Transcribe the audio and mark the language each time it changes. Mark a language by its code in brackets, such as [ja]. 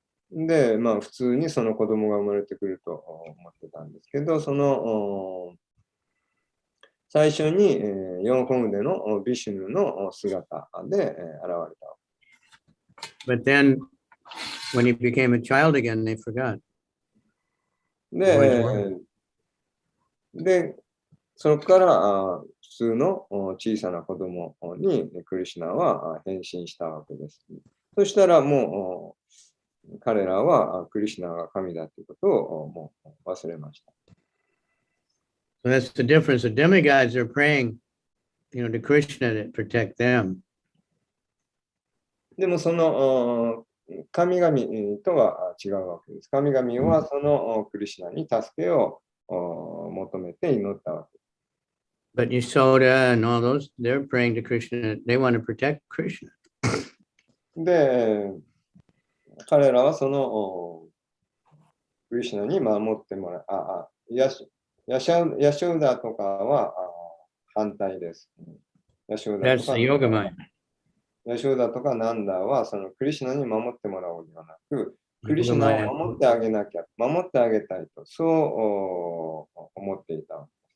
[ja] で、普通にその子供が生まれてくると思ってたんですけど、その最初に4本腕のビシュヌの姿で現れた。 [en] But then, when he became a child again, they forgot. [ja] で、そこから普通の小さな子供にクリシュナは変身したわけです。そしたらもう彼らはクリシュナが神だということをもう忘れました。 [en] So that's the difference. The demigods are praying, to Krishna to protect them. [ja] でもその神々とは違うわけです。神々はそのクリシュナに助けを求めて祈ったわけです。 [en] But Yasoda and all those, they're praying to Krishna. They want to protect Krishna. [ja] で、彼らはそのクリシュナに守ってもらう。ヤショダとかは反対です。ヤショダ [en] That's [ja] とか [en] the yoga mind. [ja] ヤショダとかナンダはそのクリシュナに守ってもらおうではなく、クリシュナを守ってあげなきゃ、守ってあげたいと、そう思っていた。